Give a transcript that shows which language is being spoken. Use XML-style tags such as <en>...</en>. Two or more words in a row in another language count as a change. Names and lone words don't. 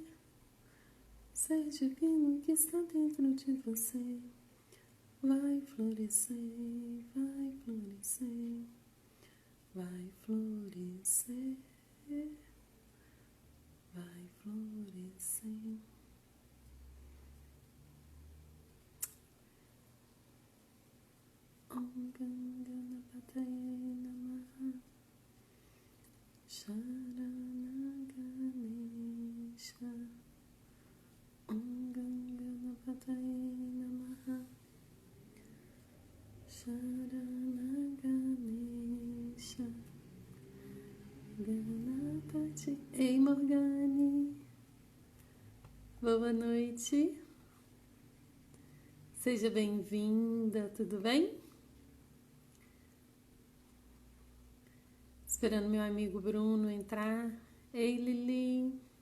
<pt>Ser divino que está dentro de você vai florescer, vai florescer, vai florescer, vai florescer.</pt> <sa>ओम् गन्गनपतये नमह शरणगणेश. ओम् गन्गनपतये नमह शरणगणेश.</sa> <pt>Ganapati. Ei, Morgane. Boa noite. Seja bem-vinda, tudo bem? Esperando meu amigo Bruno entrar. Ei, Lili.</pt>